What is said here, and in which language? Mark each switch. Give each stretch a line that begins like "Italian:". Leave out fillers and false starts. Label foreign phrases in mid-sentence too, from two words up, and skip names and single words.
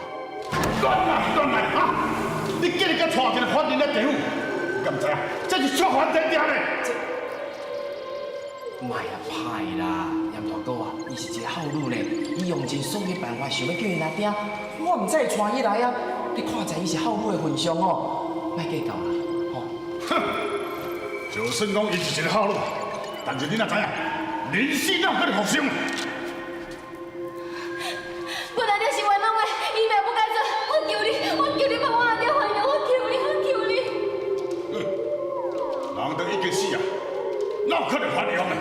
Min Nan Chinese: 乱来啊！你今日甲带一个犯人来地府，你敢知影？这是触犯天条咧！莫啊歹啦，杨大哥啊，伊是一个好女呢，伊用尽所有办法想要叫伊来顶，我唔再带伊来啊！你看在伊是好女的份上哦，莫计较啦，吼。哼，就算讲伊是一个好女，但是你若知影，人死哪有可能复生？本来就是冤枉的，伊命不该做，我求你帮我阿爹还了，我求你。人都已经死啊，哪有可能还阳呢？